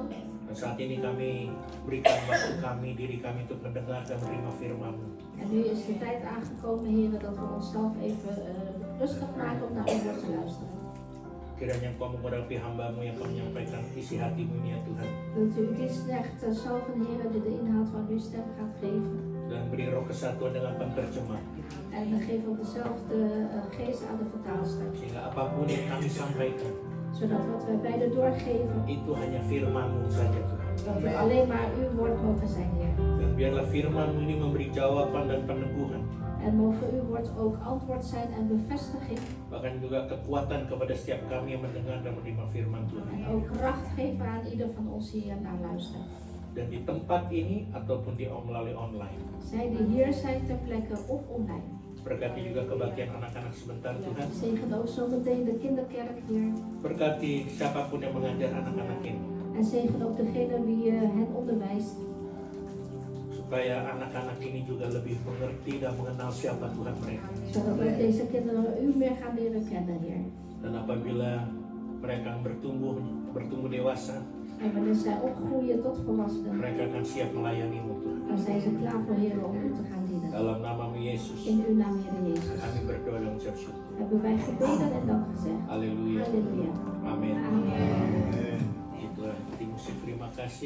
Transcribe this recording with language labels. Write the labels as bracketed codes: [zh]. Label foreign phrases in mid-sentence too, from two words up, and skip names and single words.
[id] Dan saat ini kami berikan waktu kami, diri kami untuk mendengar dan menerima firman-Mu. [nl] En nu is de tijd aangekomen, Heer, dat we onszelf even rustig maken om naar uw woord te luisteren. [id] Kiranya Engkau mengurapi hamba-Mu yang Kau menyampaikan isi hati-Mu ini ya Tuhan. [nl] Wilt u die slecht zalven, Heer, die de inhoud van uw stem gaat geven. [id] Dan beri roh kesatuan dengan penterjemah. [nl] En geef ook dezelfde geest aan de vertaalster. [id] Sehingga apapun yang kami sampaikan, [nl] Zodat wat wij beiden doorgeven, [id] itu hanya firman-Mu saja Tuhan. [nl] dat we alleen maar uw woord mogen zijn, Heer. [id] Dan biarlah firman-Mu ini memberi jawaban dan peneguhan. [nl] En mogen uw woord ook antwoord zijn en bevestiging. [id] Bahkan juga kekuatan kepada setiap kami yang mendengar dan menerima firman Tuhan. [nl] En ook kracht geven aan ieder van ons die hier naar luistert. [id] Dan di tempat ini ataupun melalui online. [nl] Zij die hier zijn ter plekke of online. [id] Berkati juga kebahagiaan anak-anak sebentar Tuhan. [nl] Zegen ook zometeen de kinderkerk hier. [id] Berkati siapapun yang mengajar anak-anak ini. [nl] En zegen ook degene wie hen onderwijst. [id] Supaya anak-anak ini juga lebih mengerti dan mengenal siapa Tuhan mereka. [nl] Zodat ook deze kinderen u meer gaan leren kennen, Heer. [id] Dan apabila mereka bertumbuh dewasa, [nl] En wanneer zij opgroeien tot volwassenen, [id] mereka akan siap melayani-Mu Tuhan. [nl] dan zijn ze klaar voor Heer om u te gaan dienen. [id] Dalam nama-Mu Yesus, [nl] In uw naam, Heer Jezus. [id] kami berdoa dan mengucap syukur. [nl] Hebben wij gebeden en dank gezegd. [id] Haleluya. [nl] Halleluja. [id] Amin. [nl] Amen. [id] Itulah tim musik. Terima kasih.